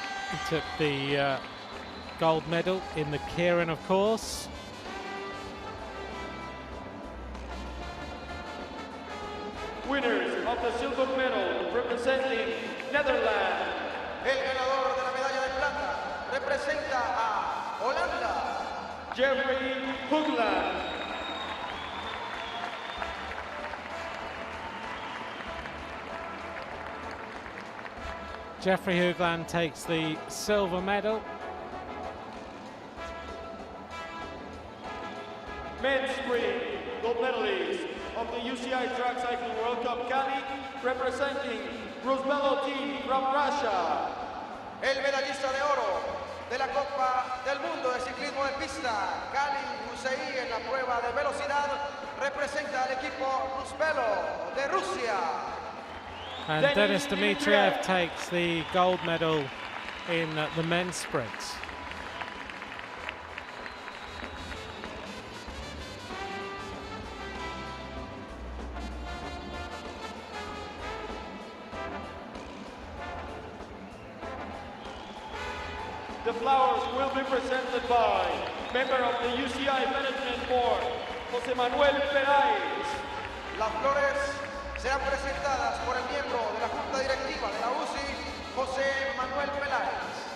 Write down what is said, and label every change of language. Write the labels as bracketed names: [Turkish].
[English] He took the gold medal in the keirin, of course. Winners of the silver medal representing Netherlands. [Spanish] El ganador de la medalla de plata representa a Holanda. [English] Jeffrey Hoogland. Jeffrey Hoogland takes the silver medal. Men's sprint gold medalist of the UCI Track Cycling World Cup Cali, representing Rusbelo team from Russia. [Spanish] El medallista de oro de la Copa del Mundo de Ciclismo de Pista, Cali, UCI, en la prueba de velocidad, representa al equipo Rusbelo de Rusia. [English] And Denis Dimitriev takes the gold medal in the men's sprint. The flowers will be presented by member of the UCI Management Board, José Manuel Peláez. [Spanish] Las flores serán presentadas por el miembro de la Junta Directiva de la UCI, José Manuel Peláez.